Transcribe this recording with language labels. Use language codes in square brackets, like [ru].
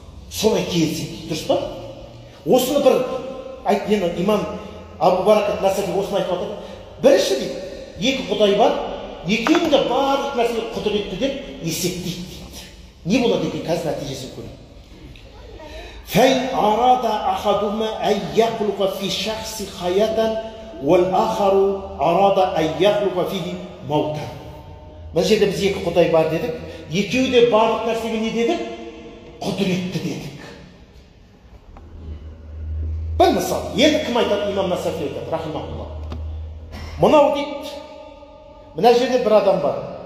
[kk] Солай келіседі, дұрыс па? Осыны бір енді имам Абу Баракат Насафи осыны айтып отыр. Бірінші дейді, екі құдай бар, екеуінің де барлық нәрсеге құдіретті деп есептейді дейді. Не болады екен, қазір нәтижесін көрейік. [ar] فإن أراد أحدهما أن يخلق في شخص حياة والآخر أراد أن يخلق فيه موتا. [kk] Бұл жерде біз екі құдай бар дедік. Екеуі де барлық нәрсеге не дедік? Құдіретті дедік. Бір мысал. Енді кім айтады? Имам Насафи айтады, рахимахулла. Мынау дейді, мына жерде бір адам бар.